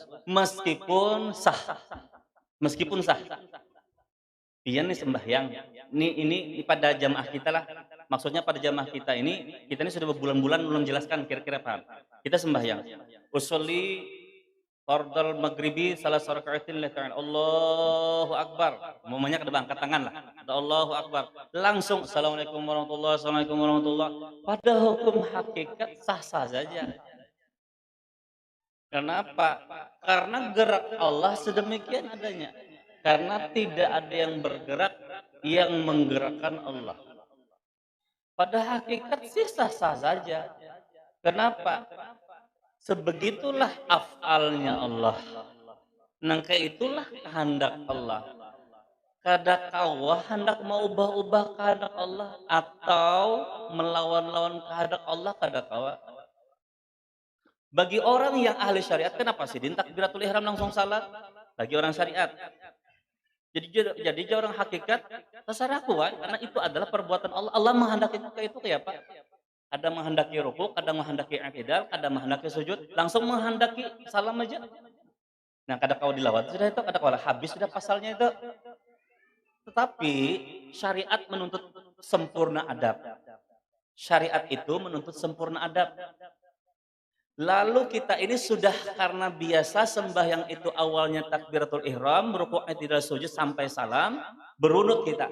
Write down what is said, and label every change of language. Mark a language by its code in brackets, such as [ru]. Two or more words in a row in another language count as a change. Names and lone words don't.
[id] Meskipun sah. Meskipun sah. Iya nih sembahyang. Ini pada jamaah kita lah. Maksudnya pada jamaah kita ini sudah berbulan-bulan belum jelaskan kira-kira paham. Kita sembahyang. [ar] أصلي فرض المغرب ثلاث ركعات لله تعالى. الله أكبر. [bjn] Momennya kada angkat tangan lah. [ar] الله أكبر. Langsung السلام عليكم ورحمة الله وبركاته. السلام عليكم ورحمة الله. [id] Pada hukum hakikat sah-sah saja. Kenapa? Karena gerak Allah sedemikian adanya. Karena tidak ada yang bergerak yang menggerakkan Allah. Pada hakikat sih sah-sah saja. Kenapa? Sebegitulah af'alnya Allah. [bjn] Nangka itulah kehendak Allah. Kada kawa hendak mau ubah-ubah kehendak Allah atau melawan-lawan kehendak Allah kada kawa. [id] Bagi orang yang ahli syariat, kenapa sih takbiratul ihram langsung salat? Bagi orang syariat. Jadi orang hakikat terserah kuat karena itu adalah perbuatan Allah. Allah menghendaki itu kayak apa? Ada menghendaki rukuk, ada menghendaki i'tidal, ada menghendaki sujud, langsung menghendaki salam aja. [bjn] Nah, kada kau dilawat sudah itu, kada kau habis sudah pasalnya itu. [id] Tetapi syariat menuntut sempurna adab. Syariat itu menuntut sempurna adab. Lalu kita ini sudah karena biasa sembahyang itu awalnya takbiratul ihram, rukuk i'tidal sujud sampai salam, berunut kita.